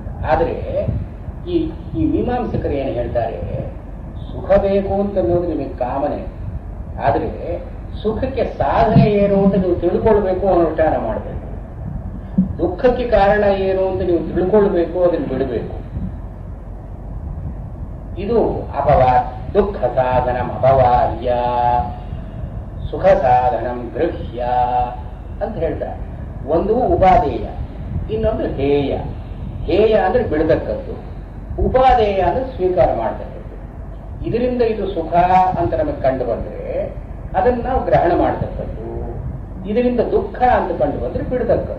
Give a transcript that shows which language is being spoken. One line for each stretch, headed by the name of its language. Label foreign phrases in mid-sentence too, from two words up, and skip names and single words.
Kannada: ಆದರೆ ಈ ಮೀಮಾಂಸಕರು ಏನು ಹೇಳ್ತಾರೆ, ಸುಖ ಬೇಕು ಅಂತ ಅನ್ನೋದು ನಿಮಗೆ ಕಾಮನೆ, ಆದರೆ ಸುಖಕ್ಕೆ ಸಾಧನೆ ಏನು ಅಂತ ನೀವು ತಿಳ್ಕೊಳ್ಬೇಕು, ಅನುಷ್ಠಾನ ಮಾಡಬೇಕು. ದುಃಖಕ್ಕೆ ಕಾರಣ ಏನು ಅಂತ ನೀವು ತಿಳ್ಕೊಳ್ಬೇಕು, ಅದನ್ನು ಬಿಡಬೇಕು. ಇದು
Sanskrit: ದುಃಖ ಸಾಧನಂ ಅಪವಾರ್ಯ, ಸುಖ ಸಾಧನಂ ಗೃಹ್ಯ
Kannada: ಅಂತ ಹೇಳ್ತಾರೆ. ಒಂದು ಉಪಾದೇಯ, ಇನ್ನೊಂದು ಹೇಯ. ಹೇಯ ಅಂದ್ರೆ ಬಿಡತಕ್ಕದ್ದು, ಉಪಾದೇಯ ಅಂದ್ರೆ ಸ್ವೀಕಾರ ಮಾಡತಕ್ಕದ್ದು. ಇದರಿಂದ ಇದು ಸುಖ ಅಂತ ನಮಗೆ ಕಂಡು ಬಂದ್ರೆ ಅದನ್ನು ನಾವು ಗ್ರಹಣ ಮಾಡತಕ್ಕದ್ದು, ಇದರಿಂದ ದುಃಖ ಅಂತ ಕಂಡು ಬಂದ್ರೆ ಬಿಡತಕ್ಕದ್ದು.